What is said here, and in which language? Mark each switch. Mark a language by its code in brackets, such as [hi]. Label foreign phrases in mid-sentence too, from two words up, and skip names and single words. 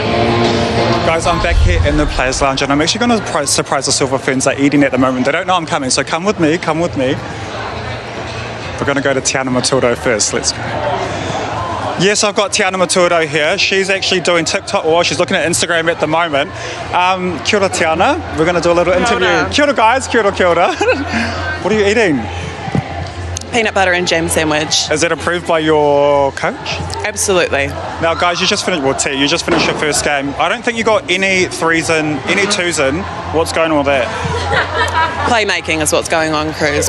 [en] Guys, I'm back here in the Players Lounge and I'm actually going to surprise the Silver Ferns. They're eating at the moment. They don't know I'm coming, so come with me. We're going to go to Tiana Maturdo first. Let's go. Yes, I've got Tiana Maturdo here. She's actually doing TikTok, or she's looking at Instagram at the moment. [mi] Kia ora, Tiana. [en] We're going to do a little interview. [mi] Kia ora, guys. Kia ora. [en] What are you eating? Peanut butter and jam sandwich. Is that approved by your coach? Absolutely. Now, guys, you just finished your first game. I don't think you got any threes in, any twos in. What's going on with that? Playmaking is what's going on, Cruz.